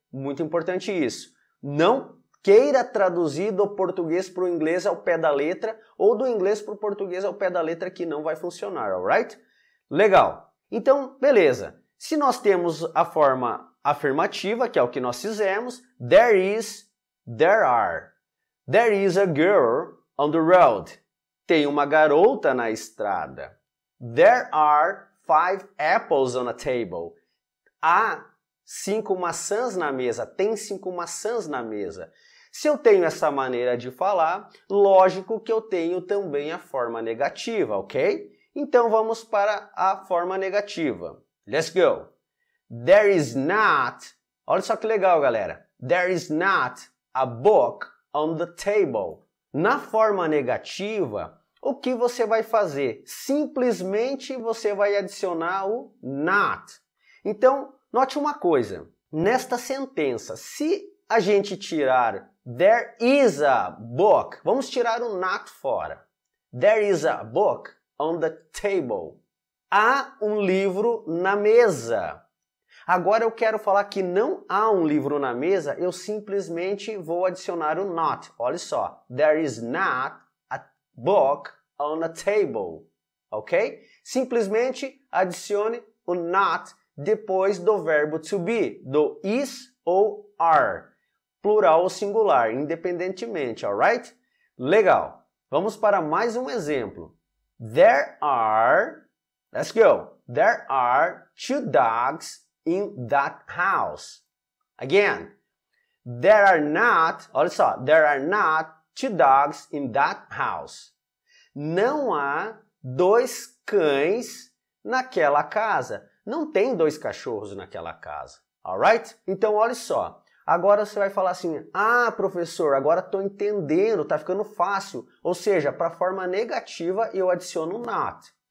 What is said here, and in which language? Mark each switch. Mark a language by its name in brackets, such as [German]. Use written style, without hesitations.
[Portuguese] Muito importante isso. Não queira traduzir do português para o inglês ao pé da letra ou do inglês para o português ao pé da letra, que não vai funcionar, alright? Legal. Então, beleza. Se nós temos a forma afirmativa, que é o que nós fizemos, there is, there are. [English] There is a girl on the road. [Portuguese] Tem uma garota na estrada. [English] There are 5 apples on a table. [Portuguese] Há 5 maçãs na mesa. Tem 5 maçãs na mesa. Se eu tenho essa maneira de falar, lógico que eu tenho também a forma negativa, ok? Então vamos para a forma negativa. [English] Let's go. There is not, [Portuguese] olha só que legal, galera. [English] There is not a book on the table. [Portuguese] Na forma negativa, o que você vai fazer? Simplesmente você vai adicionar o not. Então, note uma coisa. Nesta sentença, se a gente tirar [English] there is a book, [Portuguese] vamos tirar o not fora. [English] There is a book on the table. [Portuguese] Há um livro na mesa. Agora eu quero falar que não há um livro na mesa, eu simplesmente vou adicionar o not. Olha só. [English] There is not a book on a table. Ok? [Portuguese] Simplesmente adicione o not depois do verbo to be, do is ou are. Plural ou singular, independentemente, alright? Legal. Vamos para mais um exemplo. [English] There are, let's go. There are 2 dogs in that house. Again, there are not, [Portuguese] olha só, [English] there are not 2 dogs in that house. [Portuguese] Não há 2 cães naquela casa. Não tem 2 cachorros naquela casa. Alright? Então, olha só. Agora você vai falar assim, ah, professor, agora estou entendendo, está ficando fácil. Ou seja, para a forma negativa eu adiciono not.